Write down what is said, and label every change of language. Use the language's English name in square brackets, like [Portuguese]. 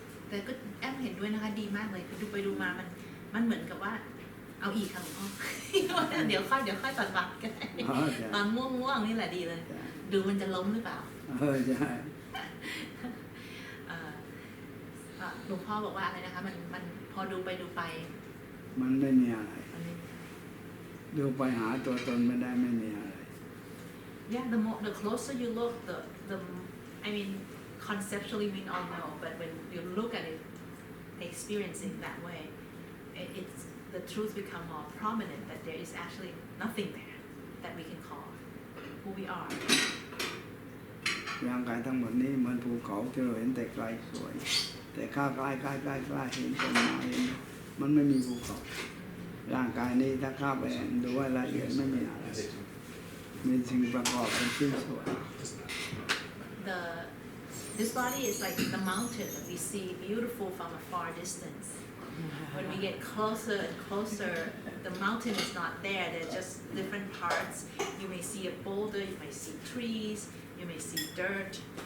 [Thai] แต่ก็แอมเห็นด้วยนะคะดีมากเลยคือดูไปดูมามันเหมือนกับว่าเอาอีกค่ะหลวงพ่อ เดี๋ยวค่อยตัดบัตรกันตอนง่วงนี่แหละดีเลย ดูมันจะล้มหรือเปล่า ใช่ หลวงพ่อบอกว่าอะไรนะคะมันพอดูไป มันไม่มีอะไร มันไม่ ดูไปหาตัวตนไม่ได้ไม่มีอะไร [English] Yeah, the closer you look, the I mean, conceptually we all know, but when you look at it, experiencing that way, it's the truth become more prominent that there is actually nothing there that we can call who we are. [Thai] ร่างกายทั้งหมดนี้เหมือนภูเขาที่เราเห็นแต่ไกลสวย แต่ข้าใกล้เห็นต้นไม้มันไม่มีภูเขาร่างกายนี้ถ้าเข้าไปดูว่าละเอียดไม่มีอะไรมีสิ่งประกอบเป็นชิ้นส่วน [English] This body is like the mountain that we see beautiful from a far distance. When we get closer and closer, the mountain is not there. They're just different parts. You may see a boulder, you may see trees, you may see dirt.